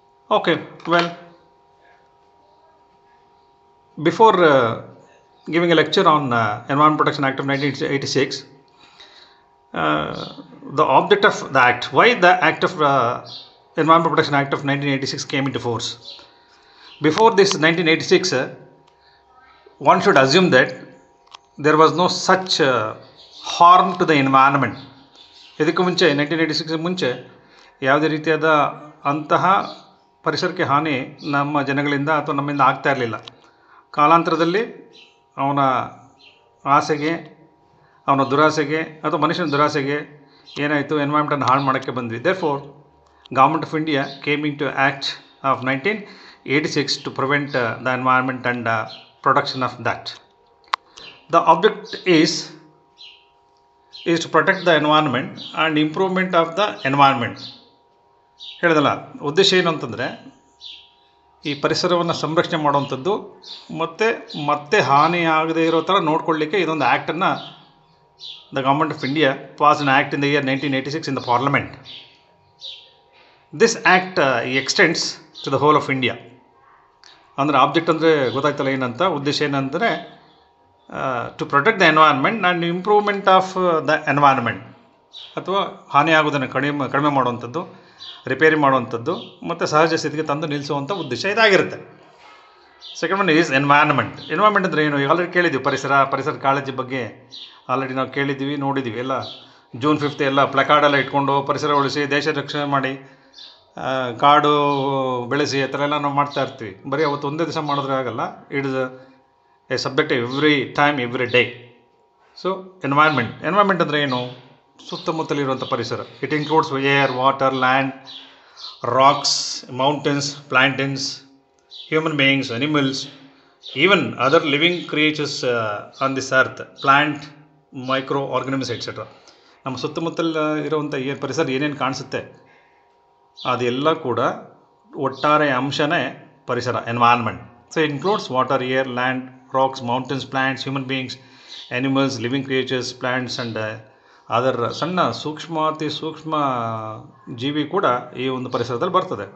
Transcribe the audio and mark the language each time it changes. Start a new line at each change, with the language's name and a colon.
English: Okay, well, before giving a lecture on Environment Protection Act of 1986, the object of the Act, why the Act of Environment Protection Act of 1986 came into force. Before this 1986, one should assume that there was no such harm to the environment.
Kannada: ಇದಕ್ಕೆ ಮುಂಚೆ 1986 ಮುಂಚೆ ಯಾವುದೇ ರೀತಿಯಾದ ಅಂತಹ ಪರಿಸರಕ್ಕೆ ಹಾನಿ ನಮ್ಮ ಜನಗಳಿಂದ ಅಥವಾ ನಮ್ಮಿಂದ ಆಗ್ತಾ ಇರಲಿಲ್ಲ. ಕಾಲಾಂತರದಲ್ಲಿ ಅವನ ಆಸೆಗೆ, ಅವನ ದುರಾಸೆಗೆ ಅಥವಾ ಮನುಷ್ಯನ ದುರಾಸೆಗೆ ಏನಾಯಿತು, ಎನ್ವೈರ್ಮೆಂಟನ್ನು ಹಾಳು ಮಾಡೋಕ್ಕೆ ಬಂದ್ವಿ.
English: Therefore government of India came in to act of 1986 to prevent the environment and production of that. The object is to protect the environment and improvement of the environment.
Kannada: ಹೇಳಿದಲ್ಲ, ಉದ್ದೇಶ ಏನು ಅಂತಂದರೆ ಈ ಪರಿಸರವನ್ನು ಸಂರಕ್ಷಣೆ ಮಾಡುವಂಥದ್ದು ಮತ್ತೆ ಹಾನಿಯಾಗದೇ ಇರೋ ಥರ ನೋಡ್ಕೊಳ್ಳಿಕ್ಕೆ ಇದೊಂದು ಆ್ಯಕ್ಟನ್ನು
English: the government of India passed an act in the year 1986 in the parliament. This act extends to the whole of India.
Kannada: ಅಂದರೆ ಆಬ್ಜೆಕ್ಟ್ ಅಂದರೆ ಗೊತ್ತಾಯ್ತಲ್ಲ ಏನಂತ, ಉದ್ದೇಶ ಏನಂದರೆ
English: to protect the environment
Kannada: and improvement of the environment, ಅಥವಾ ಹಾನಿಯಾಗೋದನ್ನು ಕಡಿಮೆ ಮಾಡುವಂಥದ್ದು, repair ಮಾಡುವಂಥದ್ದು ಮತ್ತು ಸಹಜ ಸ್ಥಿತಿಗೆ ತಂದು ನಿಲ್ಲಿಸುವಂಥ ಉದ್ದೇಶ ಇದಾಗಿರುತ್ತೆ.
English: Second one is environment.
Kannada: Environment ಅಂದರೆ ಏನು? ಆಲ್ರೆಡಿ ಕೇಳಿದ್ದೀವಿ, ಪರಿಸರ ಕಾಳಜಿ ಬಗ್ಗೆ ಆಲ್ರೆಡಿ ನಾವು ಕೇಳಿದ್ದೀವಿ, ನೋಡಿದ್ದೀವಿ ಎಲ್ಲ. June 5th ಎಲ್ಲ ಪ್ಲಕಾರ್ಡೆಲ್ಲ ಇಟ್ಕೊಂಡು ಪರಿಸರ ಉಳಿಸಿ, ದೇಶ ರಕ್ಷಣೆ ಮಾಡಿ, ಕಾಡು ಬೆಳೆಸಿ, ಆ ಥರ ಎಲ್ಲ ನಾವು ಮಾಡ್ತಾ ಇರ್ತೀವಿ. ಬರೀ ಅವತ್ತು ಒಂದೇ ದಿವಸ ಮಾಡಿದ್ರೆ ಆಗಲ್ಲ.
English: It is a subject every time, every day.
Kannada: So environment ಅಂದರೆ ಏನು? ಸುತ್ತಮುತ್ತಲಿರುವಂಥ ಪರಿಸರ.
English: It includes air, water, land, rocks, mountains, plants, human beings, animals, even other living creatures on this earth, plant, microorganisms, etc.
Kannada: ನಮ್ಮ ಸುತ್ತಮುತ್ತಲ ಇರುವಂಥ ಪರಿಸರ ಏನೇನು ಕಾಣಿಸುತ್ತೆ ಅದೆಲ್ಲ ಕೂಡ ಒಟ್ಟಾರೆ ಅಂಶನೇ ಪರಿಸರ, environment.
English: so includes water, air, land, rocks, mountains, plants, human beings, animals, living creatures, plants and
Kannada: ಅದರ ಸೂಕ್ಷ್ಮ ಜೀವಿ ಕೂಡ ಈ ಒಂದು ಪರಿಸರದಲ್ಲಿ ಬರ್ತದೆ.